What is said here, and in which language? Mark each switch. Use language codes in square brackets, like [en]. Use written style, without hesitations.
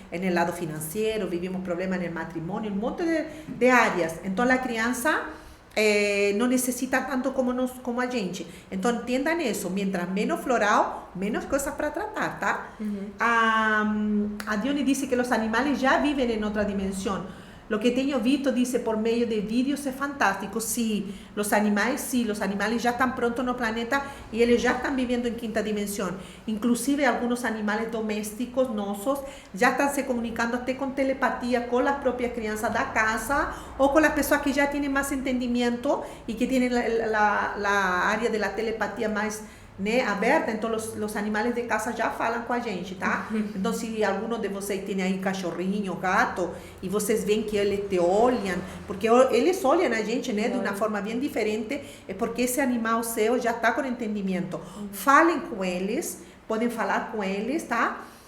[pt] No lado financeiro, vivimos problemas no matrimônio, um monte de áreas. Então, a criança não necessita tanto como a gente. Então, entendam isso, [es] mientras menos floral, [pt] menos coisas para tratar, tá? A Dione disse que os animais já vivem em outra dimensão. [es] Lo que tengo visto, dice, por medio de vídeos es fantástico. Sí, los animales ya están pronto en el planeta y ellos ya están viviendo en quinta dimensión. Inclusive algunos animales domésticos, nosos, ya están se comunicando hasta con telepatía con las propias [pt] crianças da casa [es] o con las personas que ya tienen más entendimiento y que tienen la área de la telepatía más, né, aberta. [pt] Então os animales de casa já falam com a gente, tá? Então se alguno de vocês tem aí cachorrinho, gato, e vocês veem que eles te olham, porque eles olham a gente, né, de uma forma bem diferente, é porque esse animal seu já está com entendimento. Falem com eles, podem falar com eles, tá?